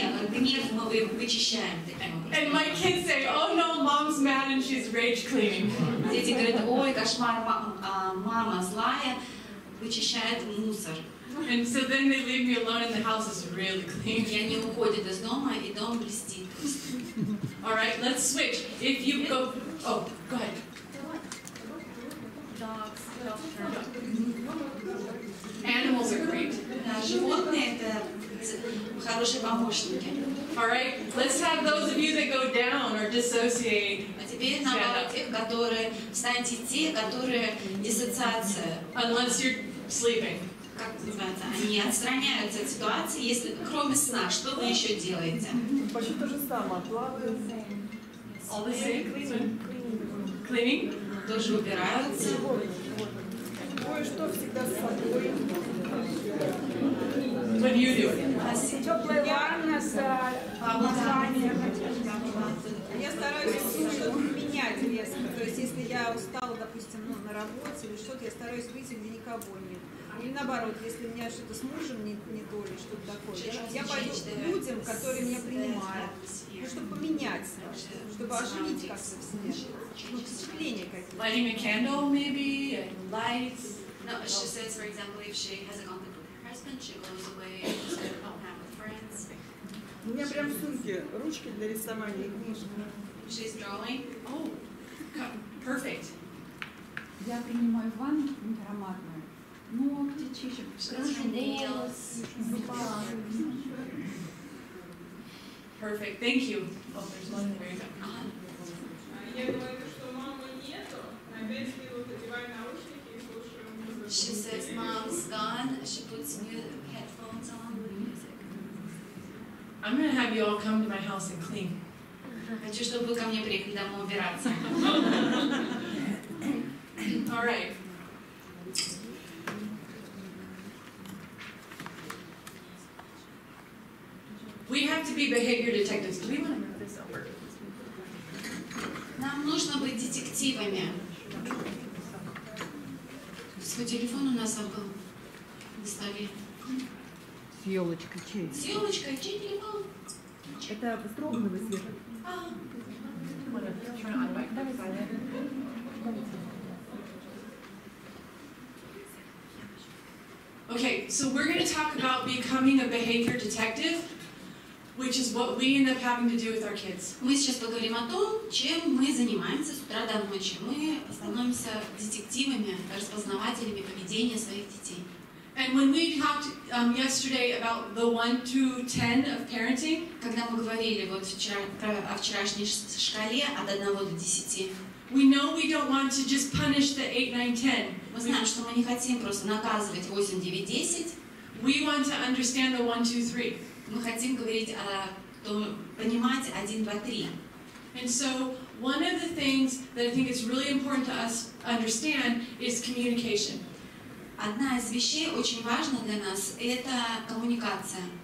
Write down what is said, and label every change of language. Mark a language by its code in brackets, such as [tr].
[ru] Гнев мы вычищаем таким образом. [en] And my kids say, "Oh no, mom's mad and she's rage cleaning." [ru] Дети говорят, ой, кошмар, мама злая, вычищает мусор. [en] And so then they leave me alone and the house is really clean. [ru] И они уходят из дома, и дом блестит. [en] All right, let's switch. If you go, oh, go ahead. Dogs. Animals are great. [ru] Да, животные это хорошие помощники. [en] All right, let's have those of you that go down or dissociate. [ru] А теперь наоборот тех, которые, встаньте те, которые диссоциация. [en] Unless you're sleeping. [ru] Как это называется? Они отстраняются от ситуации, если кроме сна, что вы еще делаете? Почти то же самое. Плавают. [en] All the same. Cleaning. [ru] Тоже убираются. Кое-что всегда с собой. [en] What do you do? [ru] Теплая ванна с обмазанием. Я стараюсь что-то менять резко. То есть, если я устала, допустим, на работе или что-то, я стараюсь выйти, где никого нет. Или наоборот, если у меня что-то с мужем не то или что-то такое, я пойду к людям, которые меня принимают, чтобы поменять, чтобы оживить как-то в себе, впечатления какие-то. [en] Lighting a candle, maybe, and lights. No, she says, for example, if she has a conflict with her husband, she goes away and just goes out with friends. [ru] У меня прям в сумке ручки для рисования и книжки. [en] She's drawing. Oh, perfect. [ru] Я принимаю ванну ароматную. Ногти чищу, крашу волос, [en] Perfect. Thank you. Oh, there's one there. You go. [ru] Я говорю, что мамы нету, опять вот одеваю наушники и слушаю музыку. [en] She says mom's gone. She puts new headphones on with music. I'm going to have you all come to my house and clean. [ru] Хочу, чтобы вы ко мне приехали домой убираться. [en] All right. We have to be behavior detectives. Do we want to move this over? [ru] Нам нужно быть детективами. Свой телефон у нас забыл на столе. С елочкой чей? С елочкой, чей телефон? Это строганного света. [en] Okay, so we're going to talk about becoming a behavior detective, which is what we end up having to do with our kids. [ru] Мы сейчас поговорим о том, чем мы занимаемся с утра до ночи. Мы становимся детективами, распознавателями поведения своих детей. [en] And when we talked yesterday about the 1 to 10 of parenting, [ru] когда мы говорили вот вчера о вчерашней шкале от 1 до 10, [en] we know we don't want to just punish the 8, 9, 10. [ru] Мы знаем, что мы не хотим просто наказывать 8, 9, 10. [en] We want to understand the 1, 2, 3. [ru] Мы хотим говорить понимать 1, 2, 3. [en] And so one of the things that I think is really important to us understand is communication. [ru] Одна из вещей очень важна для нас – это коммуникация.